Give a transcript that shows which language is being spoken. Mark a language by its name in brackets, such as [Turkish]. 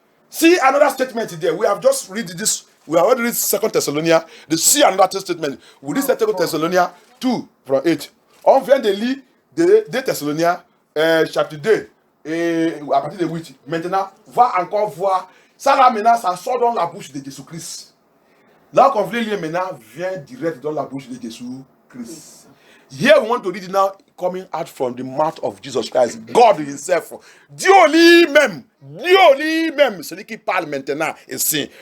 [English] See another statement there. We have just read this. We have already read 2 Thessalonians. See another statement. We read 2 Thessalonians 2 from 8. [French] On vient de lire 2 Thessaloniens chapitre 2 et à partir de 8. Maintenant, va encore voir. Ça là maintenant, ça sort dans la bouche de Jésus-Christ. Là qu'on veut lire maintenant, vient direct dans la bouche de Jésus-Christ. [English] Here we want to read it now, coming out from the mouth of Jesus Christ, God himself. [French] Dieu lui-même, celui qui parle maintenant ici.